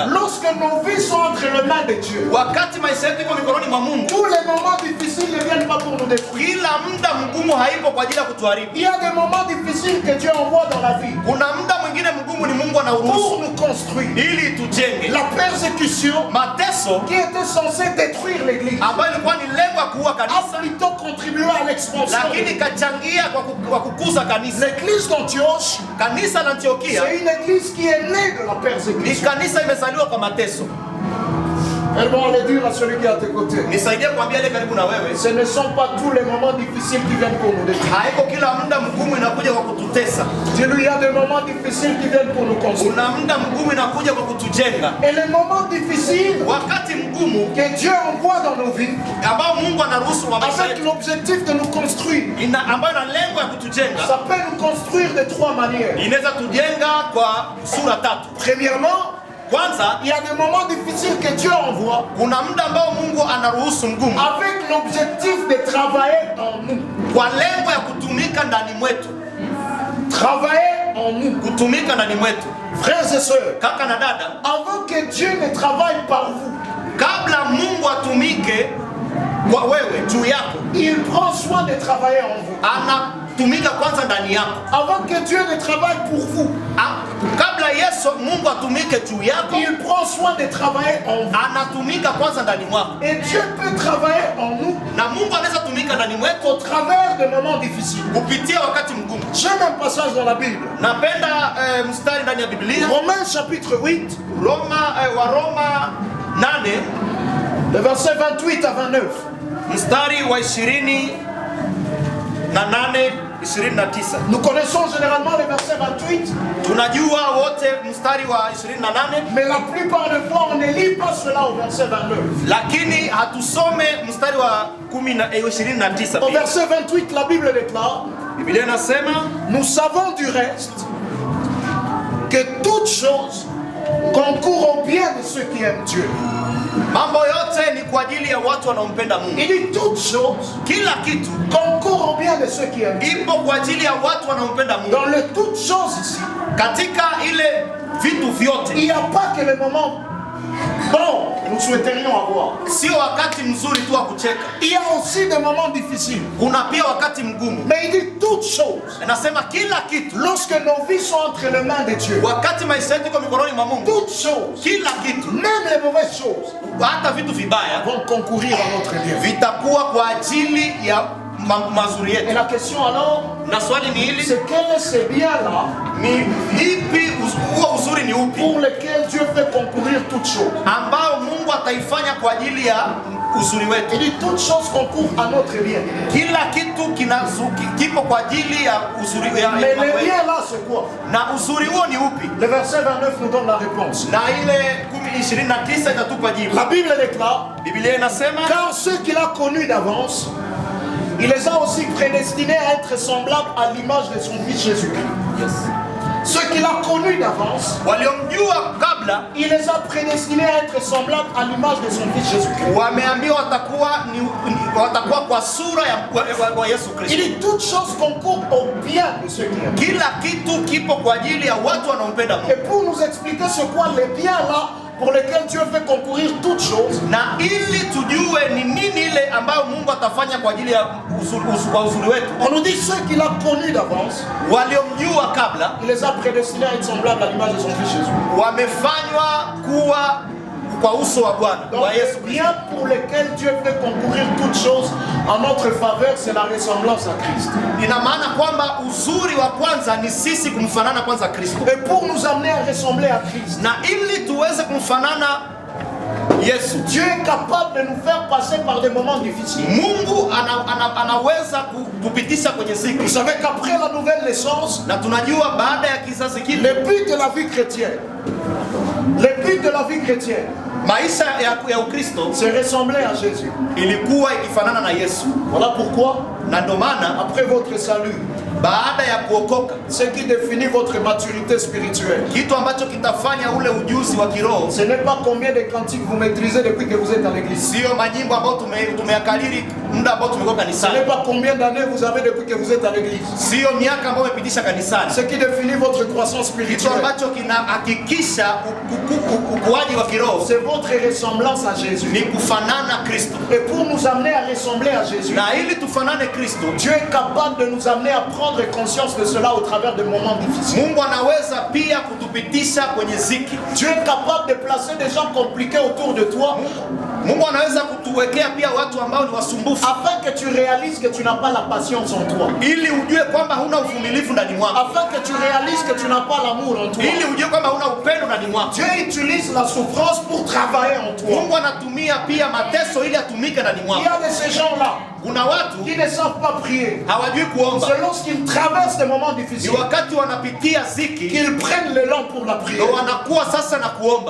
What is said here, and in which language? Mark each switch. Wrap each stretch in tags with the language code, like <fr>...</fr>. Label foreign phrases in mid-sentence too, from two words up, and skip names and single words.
<fr>Lorsque nos vies sont entre les mains de Dieu,</fr> <sw>Wakati maisha yetu iko mikononi mwa Mungu,</sw> <fr>tous les moments difficiles ne viennent pas pour nous détruire.</fr> <sw>kila muda mgumu haipo kwa ajili ya kutuharibu.</sw> <fr>Il y a des moments difficiles que Dieu envoie dans la vie</fr> <sw>Kuna muda mwingine mgumu ni Mungu</sw> <fr>pour</fr> <sw>anauruhusu</sw> <fr>nous construire.</fr> <sw>ili tujenge.</sw> <fr>La persécution</fr> <sw>Mateso</sw> <fr>qui était censée détruire l'église</fr> <sw>ambayo ilikuwa ni lengo ya kuua</sw> <fr>a</fr> <sw>kanisa,</sw> <fr>plutôt contribué à l'expansion.</fr> <sw>lakini ikachangia kwa kukuza kanisa.</sw> <fr>L'église d'Antioche,</fr> <sw>Kanisa la Antiokia</sw> <fr>c'est une église qui est née de la</fr> <sw>ni</sw> <fr>persécution.</fr> <sw>kanisa imezaliwa kwa mateso.</sw> <fr>Elles vont aller dire à celui qui est à tes côtés,</fr> <sw>Nisaidie kuambia ile karibu na wewe,</sw> <fr>ce ne sont pas tous les moments difficiles qui viennent pour nous détruire.</fr> <sw>haiko kila muda mgumu inakuja kwa kututesa.</sw> <fr>Dis-lui, il y a des moments difficiles qui viennent pour nous construire.</fr> <sw>Kuna muda mgumu inakuja kwa kutujenga.</sw> <fr>Et les moments difficiles</fr> <sw>Wakati mgumu</sw> <fr>que Dieu envoie dans nos vies</fr> <sw>ambao Mungu anaruhusu kwa maisha</sw> <fr>avec</fr> <sw>yetu,</sw> <fr>l'objectif de nous construire,</fr> <sw>ambayo ina lengo ya kutujenga,</sw> <fr>ça peut nous construire de trois manières.</fr> <sw>inaweza tujenga kwa sura tatu.</sw> <fr>Premièrement,</fr> <sw>Kwanza,</sw> <fr>il y a des moments difficiles que Dieu envoie</fr> <sw>kuna muda ambao Mungu anaruhusu mgumu</sw> <fr>avec l'objectif de travailler en nous.</fr> <sw>kwa lengo ya kutumika ndani mwetu,</sw> <fr>Travailler en nous.</fr> <sw>kutumika ndani mwetu.</sw> <fr>Frères et sœurs,</fr> <sw>Kaka na dada,</sw> <fr>avant que Dieu ne travaille par vous,</fr> <sw>kabla Mungu atumike kwa wewe juu yako,</sw> <fr>il prend soin de travailler en vous.</fr> <sw>anatumika kwanza ndani yako.</sw> <fr>Avant que Dieu ne travaille pour vous,</fr> <sw>Kabla Yesu Mungu atumike juu yako,</sw> <fr>il prend soin de travailler en vous.</fr> <sw>anatumika kwanza ndani mwako,</sw> <fr>Et Dieu peut travailler en nous</fr> <sw>na Mungu anaweza tumika ndani mwetu</sw> <fr>au travers de moments difficiles.</fr> <sw>kupitia wakati mgumu.</sw> <fr>J'aime un passage dans la Bible.</fr> <sw>Napenda mstari ndani ya Biblia,</sw> <fr>Romains chapitre 8,</fr> <sw>Waroma 8</sw> <fr>le verset 28 à 29.</fr> <sw>mstari wa 28 29.</sw> <fr>Nous connaissons généralement le verset 28,</fr> <sw>Tunajua wote mstari wa 28,</sw> <fr>mais la plupart des fois on ne lit pas cela au verset 29.</fr> <sw>lakini hatusome mstari wa 29.</sw> <fr>Au verset 28, la Bible déclare,</fr> <sw>Biblia inasema,</sw> <fr>nous savons du reste que toutes choses concourent au bien de ceux qui aiment Dieu.</fr> <sw>mambo yote ni kwa ajili ya watu wanaompenda Mungu.</sw> <fr>Il dit toutes choses</fr> <sw>Kila kitu</sw> <fr>concourent au bien de ceux qui aiment Dieu.</fr> <sw>ipo kwa ajili ya watu wanaompenda Mungu.</sw> <fr>Dans le toutes choses ici,</fr> <sw>Katika ile vitu vyote,</sw> <fr>il n'y a pas que le moment bon nous souhaiterions avoir.</fr> <sw>sio wakati mzuri tu wa kucheka,</sw> <fr>Il y a aussi des moments difficiles.</fr> <sw>kuna pia wakati mgumu.</sw> <fr>Mais il dit toutes choses.</fr> <sw>Anasema kila kitu,</sw> <fr>Lorsque nos vies sont entre les mains de Dieu,</fr> <sw>wakati maisha yetu iko mikononi mwa Mungu,</sw> <fr>toutes choses,</fr> <sw>kila kitu,</sw> <fr>même les mauvaises choses,</fr> <sw>hata vitu vibaya</sw> <fr>vont concourir à notre bien.</fr> <sw>vitakuwa kwa ajili ya mazuri</sw> <fr>Et</fr> <sw>yetu.</sw> <fr>la question alors,</fr> <sw>Na swali ni hili,</sw> <fr>c'est quel est ce bien-là</fr> <sw>ni ipi huo uzuri ni upi</sw> <fr>pour lequel Dieu fait concourir toutes choses.</fr> <sw>ambao Mungu ataifanya kwa ajili ya uzuri wetu?</sw> <fr>Il dit toutes choses concourent à notre bien.</fr> <sw>Kila kitu kipo kwa ajili ya uzuri ya</sw> <fr>Mais le bien là c'est quoi?</fr> <sw>na uzuri huo ni upi?</sw> <fr>Le verset 29 nous donne la réponse.</fr> <sw>Na ile 29 itatupa jibu.</sw> <fr>La Bible déclare,</fr> <sw>Biblia inasema,</sw> <fr>car ceux qu'il a connus d'avance, il les a aussi prédestinés à être semblables à l'image de son Fils Jésus-Christ. Ceux qu'il a connus d'avance,</fr> <sw>waliomjua kabla</sw> <fr>il les a prédestinés à être semblables à l'image de son Fils Jésus-Christ.</fr> <sw>wameambiwa watakuwa kwa sura ya Yesu</sw> <fr>Il</fr> <sw>Kristo.</sw> <fr>dit toutes choses concourent au bien de ceux qui aiment.</fr> <sw>Kila kitu kipo kwa ajili ya watu wanaompenda Mungu.</sw> <fr>Et pour nous expliquer ce quoi les biens là pour lesquels Dieu fait concourir toutes choses,</fr> <sw>Na ili tujue ni nini ile ambayo Mungu atafanya kwa ajili ya uzuri wetu,</sw> <fr>on nous dit ceux qu'il a connus d'avance,</fr> <sw>waliomjua kabla</sw> <fr>il les a prédestinés à être semblables à l'image de son Fils Jésus.</fr> <sw>wamefanywa kuwa kwa uso wa Bwana</sw> <fr>Donc</fr> <sw>wa Yesu</sw> <fr>les</fr> <sw>Kristo.</sw> <fr>biens pour lesquels Dieu fait concourir toutes choses en notre faveur, c'est la ressemblance à Christ.</fr> <sw>Ina maana kwamba uzuri wa kwanza ni sisi kumfanana kwanza Kristo,</sw> <fr>Et pour nous amener à ressembler à Christ,</fr> <sw>na ili tuweze kumfanana Yesu,</sw> <fr>Dieu est capable de nous faire passer par des moments difficiles.</fr> <sw>Mungu anaweza kutupitisha kwenye</sw> <fr>Vous</fr> <sw>siku,</sw> <fr>savez qu'après la nouvelle naissance,</fr> <sw>na tunajua baada ya kizazi kile,</sw> <fr>le but de la vie chrétienne, le but de la vie chrétienne,</fr> <sw>maisha ya Ukristo</sw> <fr>c'est ressembler à Jésus.</fr> <sw>ilikuwa ikifanana na Yesu.</sw> <fr>Voilà pourquoi,</fr> <sw>Na ndo maana</sw> <fr>après votre salut,</fr> <sw>baada ya kuokoka,</sw> <fr>ce qui définit votre maturité spirituelle,</fr> <sw>kitu ambacho kitafanya ule ujuzi wa kiroho</sw> <fr>ce n'est pas combien de cantiques vous maîtrisez depuis que vous êtes à l'église.</fr> <sw>sio majimbo ambayo tumeyakariri muda ambao tumekuwa</sw> <fr>Ce</fr> <sw>kanisani,</sw> <fr>n'est pas combien d'années vous avez depuis que vous êtes à l'église.</fr> <sw>sio miaka ambayo umepitisha kanisani.</sw> <fr>Ce qui définit votre croissance</fr> <sw>Kitu</sw> <fr>spirituelle,</fr> <sw>ambacho kinahakikisha ukuaji wa kiroho</sw> <fr>c'est votre ressemblance à</fr> <sw>ni</sw> <fr>Jésus.</fr> <sw>kufanana Kristo,</sw> <fr>Et pour nous amener à ressembler à Jésus,</fr> <sw>na ili tufanane Kristo,</sw> <fr>Dieu est capable de nous amener à prendre conscience de cela au travers de moments difficiles.</fr> <sw>Mungu anaweza pia kutupitisha kwenye ziki.</sw> <fr>Dieu est capable de placer des gens compliqués autour de toi</fr> <sw>Mungu anaweza kutuwekea pia watu ambao ni wasumbufu,</sw> <fr>afin que tu réalises que tu n'as pas la patience en toi.</fr> <sw>ili ujue kwamba huna uvumilivu ndani mwako,</sw> <fr>Afin que tu réalises que tu n'as pas l'amour en toi.</fr> <sw>ili ujue kwamba huna upendo ndani mwako.</sw> <fr>Dieu utilise la souffrance pour travailler en toi.</fr> <sw>Mungu anatumia pia mateso ili atumike ndani</sw> <fr>Il</fr> <sw>mwako.</sw> <fr>y a de ces gens-là</fr> <sw>Kuna watu</sw> <fr>qui ne savent pas prier.</fr> <sw>hawajui kuomba,</sw> <fr>C'est lorsqu'ils traversent des moments</fr> <sw>ni</sw> <fr>difficiles</fr> <sw>wakati wanapitia ziki</sw> <fr>qu'ils prennent l'élan pour la prière.</fr> <sw>ndio wanakuwa sasa na kuomba.</sw>